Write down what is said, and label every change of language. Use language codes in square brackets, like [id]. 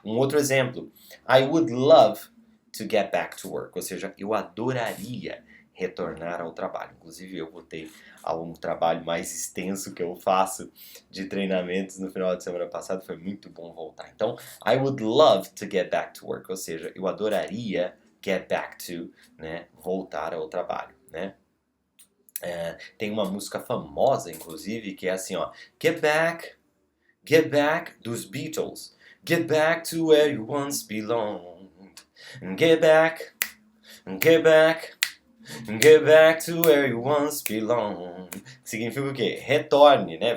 [pt] Um outro exemplo, [en] I would love to get back to work. [pt] Ou seja, eu adoraria retornar ao trabalho. Inclusive, eu voltei a um trabalho mais extenso que eu faço de treinamentos no final de semana passado. Foi muito bom voltar. Então, [en] I would love to get back to work. [pt] Ou seja, eu adoraria get back to, né, voltar ao trabalho, né? Tem uma música famosa, inclusive, que é assim, ó, Get back, dos Beatles. [en] Get back to where you once belonged. Get back, get back, get back to where you once belonged. [pt] Significa o quê? Retorne, né?